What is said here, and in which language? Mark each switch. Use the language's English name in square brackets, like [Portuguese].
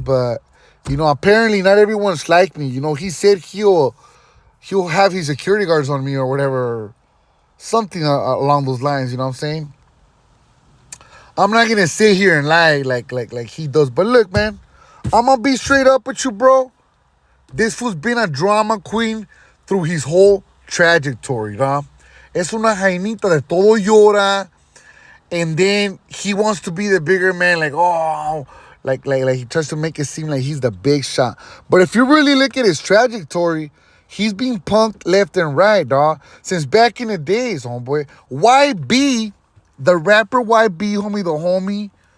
[English] But, you know, apparently not everyone's like me. You know, he said he'll have his security guards on me or whatever. Something along those lines, you know what I'm saying? I'm not gonna sit here and lie like he does. But look, man, I'm gonna be straight up with you, bro. This fool's been a drama queen through his whole trajectory, ¿no? [Spanish] Es una jainita de todo llora. [English] And then he wants to be the bigger man, like, oh, like he tries to make it seem like he's the big shot. But if you really look at his trajectory, he's being punked left and right, dog. Since back in the days, homeboy. YB, the rapper YB, homie, the homie.